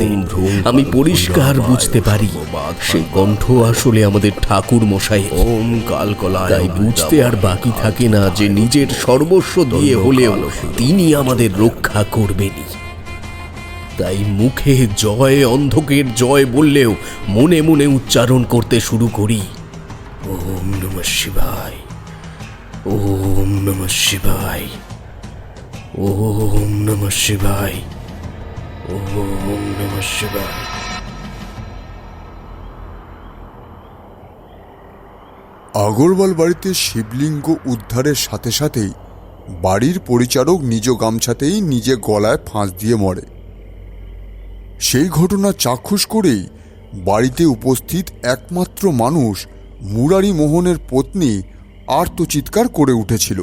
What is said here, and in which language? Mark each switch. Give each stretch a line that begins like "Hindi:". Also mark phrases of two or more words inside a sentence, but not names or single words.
Bangla: আমি পরিষ্কার বুঝতে পারি সেই কণ্ঠ আসলে আমাদের ঠাকুর মশাই।
Sanskrit: ওম কালকলায়
Bangla: তাই বুঝতে আর বাকি থাকে না যে নিজের সর্বস্ব দিয়ে হলেও তিনি আমাদের রক্ষা করবেনই। তাই মুখে জয় অন্ধকের জয় বললেও মনে মনে উচ্চারণ করতে শুরু করি,
Sanskrit: ওম নমঃ শিবায়, ওম নমঃ শিবায়, ওম নমঃ শিবায়, ওম নমঃ শিবায়।
Bangla: আগরওয়াল বাড়িতে শিবলিঙ্গ উদ্ধারের সাথে সাথেই বাড়ির পরিচারক নিজ গামছাতেই নিজে গলায় ফাঁস দিয়ে মরে। সেই ঘটনা চাক্ষুষ করেই বাড়িতে উপস্থিত একমাত্র মানুষ মুরারি মোহনের পত্নী আর্তচিৎকার করে উঠেছিল।